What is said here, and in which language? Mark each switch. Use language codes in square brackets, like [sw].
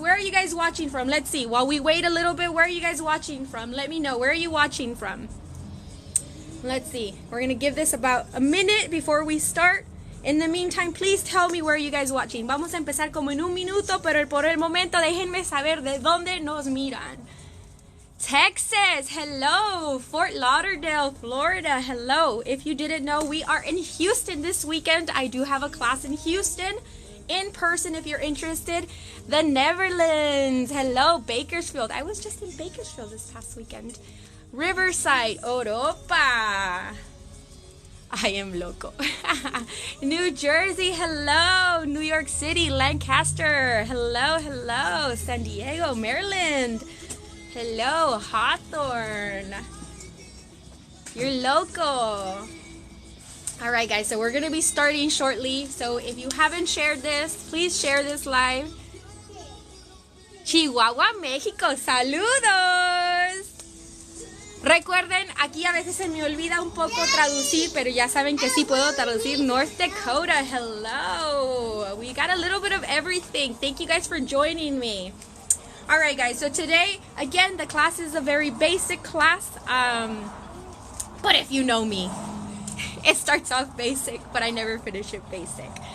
[en] Where are you guys watching from? Let's see. While we wait a little bit, where are you guys watching from? Let me know. Where are you watching from? Let's see. We're going to give this about a minute before we start. In the meantime, please tell me where you guys watching. [es] Vamos a empezar como en un minuto, pero por el momento déjenme saber de dónde nos miran. [en] Texas, hello. Fort Lauderdale, Florida, hello. If you didn't know, we are in Houston this weekend. I do have a class in Houston, in person if you're interested. The Netherlands, hello. Bakersfield, I was just in Bakersfield this past weekend. Riverside, Europa. I am loco. New Jersey, hello. New York City, Lancaster, hello, hello. San Diego, Maryland, hello. Hawthorne, you're loco. All right, guys, so we're going to be starting shortly. So if you haven't shared this, please share this live. [es] Chihuahua, México, saludos. Recuerden, aquí a veces se me olvida un poco traducir, pero ya saben que sí puedo traducir. [en] North Dakota, hello. We got a little bit of everything. Thank you guys for joining me. All right, guys, so today, again, the class is a very basic class. But if you know me, it starts off basic, but I never finish it basic.